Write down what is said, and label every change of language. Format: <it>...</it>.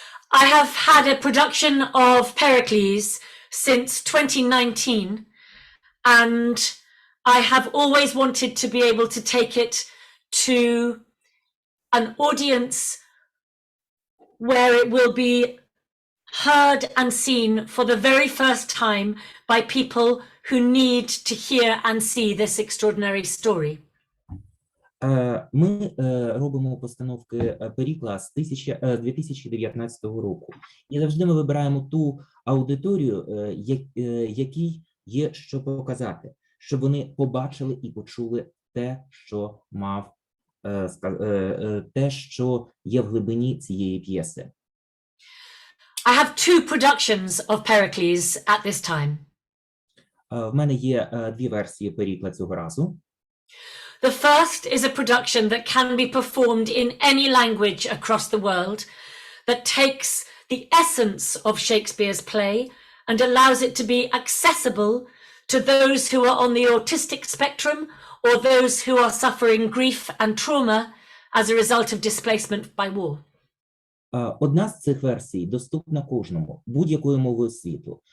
<en>I have had a production of Pericles since 2019, and I have always wanted to be able to take it to an audience where it will be heard and seen for the very first time by people who need to hear and see this extraordinary story.</en> <uk>Ми робимо постановки Перікла з 2019 року. І завжди ми вибираємо ту аудиторію, якій є що показати, щоб вони побачили і почули те, що є в глибині цієї п'єси.</uk> <en>I have two productions of Pericles at this time.</en> <uk>В мене є дві версії Перікла цього разу.</uk> <en>The first is a production that can be performed in any language across the world, that takes the essence of Shakespeare's play and allows it to be accessible to those who are on the autistic spectrum or those who are suffering grief and trauma as a result of displacement by war.</en> <uk>Одна з цих версій доступна кожному, будь-якою мовою світу.</uk>